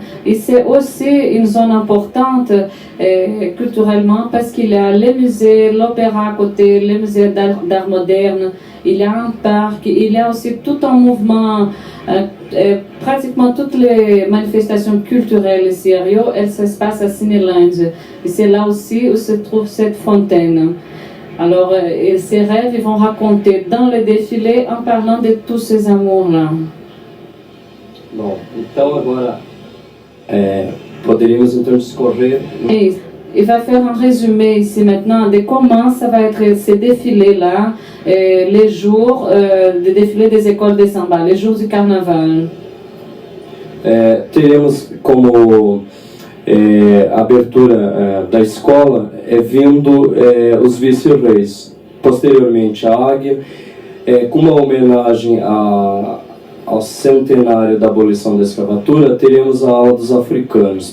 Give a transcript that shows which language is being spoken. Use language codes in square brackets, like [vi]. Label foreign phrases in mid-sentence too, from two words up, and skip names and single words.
[fr] Et c'est aussi une zone importante culturellement, parce qu'il y a les musées, l'opéra à côté, les musées d'art moderne, il y a un parc, il y a aussi tout un mouvement, pratiquement toutes les manifestations culturelles ici à Rio, elles se passent à Cinelândia. Et c'est là aussi où se trouve cette fontaine. Alors, ces rêves, ils vont raconter dans le défilé en parlant de tous ces amours-là. [pt] Bom, então agora poderíamos então discorrer. [fr] Et il va faire un résumé ici maintenant de comment ça va être ces défilés-là, les jours de défilé des écoles de samba, les jours du carnaval. [pt] Teremos como abertura da escola vindo os vice-reis, posteriormente a águia, com uma homenagem ao centenário da abolição da escravatura, teremos a aula dos africanos.